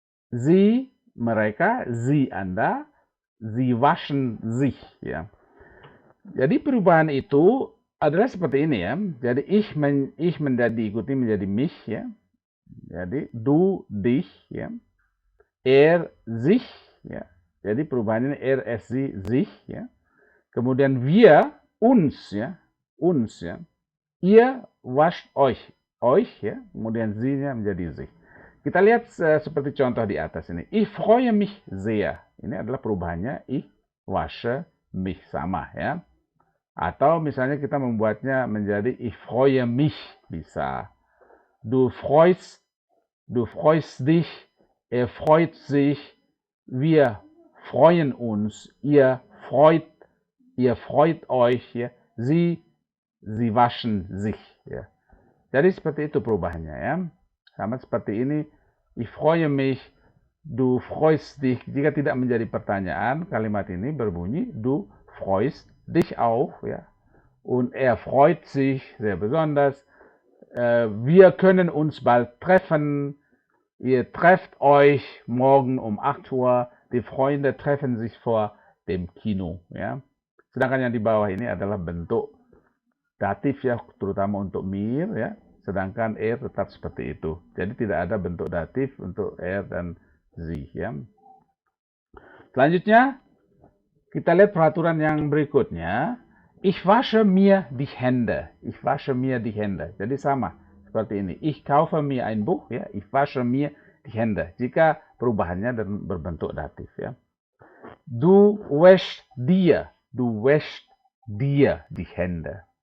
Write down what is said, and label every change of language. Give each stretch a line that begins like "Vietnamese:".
German: Sie, mereka, sie, Anda, sie waschen sich, ya.
Indonesian: Jadi perubahan itu adalah seperti ini, ya. Jadi ich diikuti menjadi mich, ya. Jadi du, dich, ya. Er, sich, ya. Jadi perubahan ini er, es, sie, sich, ya. Kemudian wir, uns, ya. Uns, ya.
German: Ihr wascht euch,
Indonesian: ya. Kemudian sie-nya menjadi sich. Kita lihat seperti contoh di atas ini.
German: Ich freue mich sehr.
Indonesian: Ini adalah perubahannya
German: ich wasche mich,
Indonesian: sama, ya. Atau misalnya kita membuatnya menjadi
German: ich freue mich,
Indonesian: bisa.
German: du freust dich, er freut sich, wir freuen uns, ihr freut euch, ya. Sie waschen sich, ya.
Indonesian: Jadi seperti itu perubahannya, ya. Sama seperti ini,
German: ich freue mich, du freust dich.
Indonesian: Jika tidak menjadi pertanyaan, kalimat ini berbunyi,
German: du freust dich auch,
Indonesian: ya.
German: Und er freut sich sehr besonders. Wir können uns bald treffen. Ihr trefft euch morgen um 8 Uhr. Die Freunde treffen sich vor dem Kino, ya.
Indonesian: Sedangkan yang di bawah ini adalah bentuk datif, ya, terutama untuk mir, ya. Sedangkan er tetap seperti itu. Jadi tidak ada bentuk datif untuk er dan sie, ya. Selanjutnya kita lihat peraturan yang berikutnya.
German: Ich wasche mir die Hände. Ich wasche mir die Hände.
Indonesian: Jadi sama seperti ini.
German: Ich kaufe mir ein Buch, ya. Ich wasche mir die Hände.
Indonesian: Jika perubahannya dan berbentuk datif, ya.
German: Du wäschst dir die Hände.